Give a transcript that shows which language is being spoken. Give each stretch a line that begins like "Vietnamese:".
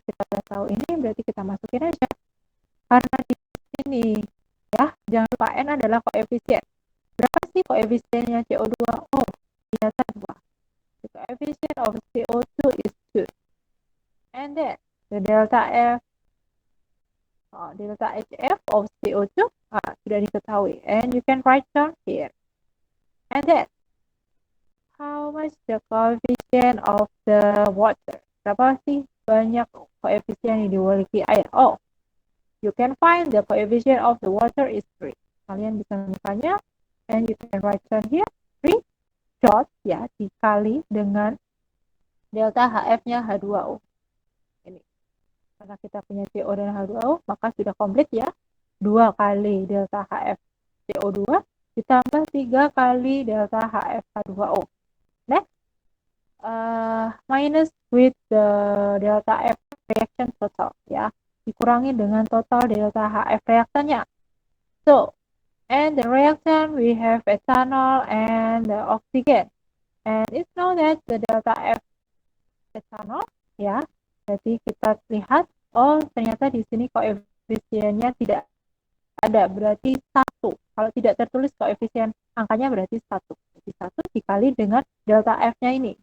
Indonesian: Kita sudah tahu ini berarti kita masukin aja karena di sini ya, jangan lupa N adalah koefisien. Berapa sih koefisiennya CO2? Oh, ternyata 2.
English: The coefficient of CO2 is 2. And then the delta F delta HF of CO2
Indonesian: sudah diketahui.
English: And you can write down here. And then how much the coefficient of the water?
Indonesian: Berapa sih banyak koefisien yang dimiliki air?
English: Oh, you can find the coefficient of the water is 3.
Indonesian: Kalian bisa menemukannya,
English: and you can write down here
Indonesian: 3 dot ya dikali dengan delta HF-nya H2O. Ini. Karena kita punya CO dan H2O, maka sudah komplit ya. 2 kali delta HF CO2 ditambah 3 kali delta HF H2O.
English: Next, minus with the delta F reaction total ya.
Indonesian: Dikurangi dengan total delta HF reaktannya.
English: So, and the reaction we have ethanol and the oxygen. And it's known that the delta F ethanol ya.
Indonesian: Jadi kita lihat, oh ternyata di sini koefisiennya tidak ada, berarti 1. Kalau tidak tertulis koefisien angkanya berarti 1. Jadi 1 dikali dengan delta F-nya ini.